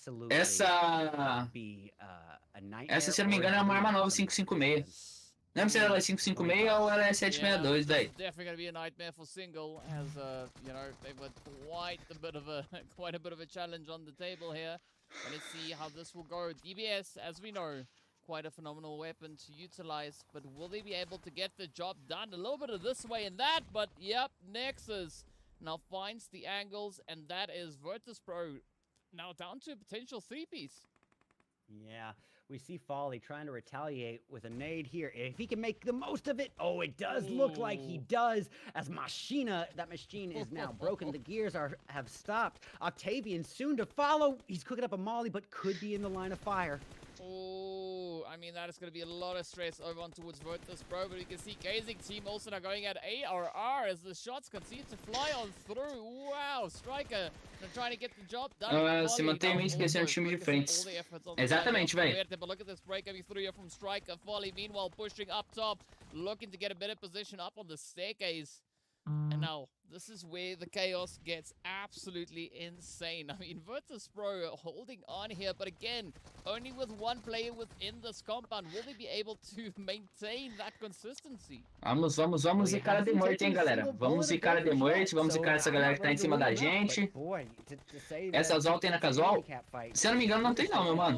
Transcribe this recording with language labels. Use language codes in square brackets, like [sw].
[pt] Essa, se eu não me engano, é uma arma nova 556. Não lembro se ela é 556 ou ela é 762, velho. [en] Definitely going to be a nightmare for single, as they've got quite a bit of a challenge on the table here. And let's see how this will go. DBS, as we know, quite a phenomenal weapon to utilize, but will they be able to get the job done? A little bit of this way and that, but yep, Nexus now finds the angles, and that is Virtus Pro now down to a potential 3-piece. Yeah, we see Folly trying to retaliate with a nade here. If he can make the most of it, it does look like he does. As that machine is now broken. The gears have stopped. Octavian soon to follow. He's cooking up a molly, but could be in the line of fire. Oh, I mean, that is going to be a lot of stress over on towards Virtus Pro, but you can see KZig team also now going at ARR as the shots continue to fly on through. Wow, Striker trying to get the job done. [pt] Se mantém meio esquecendo o time de frente. Exatamente, velho. [en] But look at this break coming through here from Striker. Folly, meanwhile, pushing up top, looking to get a better position up on the staircase. And now, this is where the chaos gets absolutely insane. I mean, Virtus.pro holding on here, but again, only with one player within this compound. Will they be able to maintain that consistency? [pt] Vamos zicar a MUERTE, hein, galera? Vamos zicar a MUERTE, vamos zicar essa galera que tá em cima da gente. Essa Zol tem na casual? Se eu não me engano, não tem não, meu mano.